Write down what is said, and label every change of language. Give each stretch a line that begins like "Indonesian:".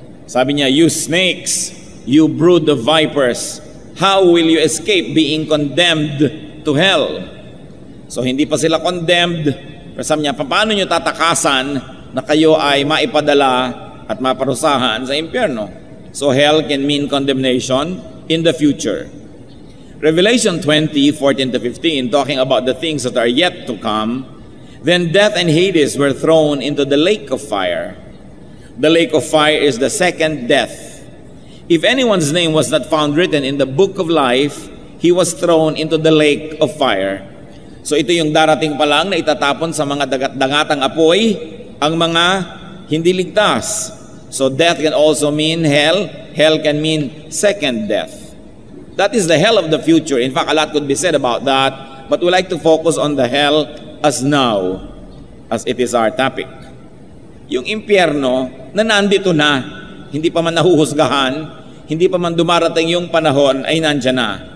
English: Sabi niya, "You snakes, you brood of vipers, how will you escape being condemned to hell?"
Filipino: So hindi pa sila condemned, pero sabi niya, paano niyo tatakasan na kayo ay maipadala at maparusahan sa impyerno?
English: So hell can mean condemnation in the future. Revelation 20:14-15, talking about the things that are yet to come, then death and Hades were thrown into the lake of fire. The lake of fire is the second death. If anyone's name was not found written in the book of life, he was thrown into the lake of fire.
Filipino: So ito yung darating pa lang na itatapon sa mga dagat-dagatang apoy ang mga hindi ligtas.
English: So death can also mean hell. Hell can mean second death. That is the hell of the future. In fact, a lot could be said about that, but we like to focus on the hell as now, as it is our topic.
Filipino: Yung impyerno na nandito na, hindi pa man nahuhusgahan, hindi pa man dumarating yung panahon, ay nandyan na.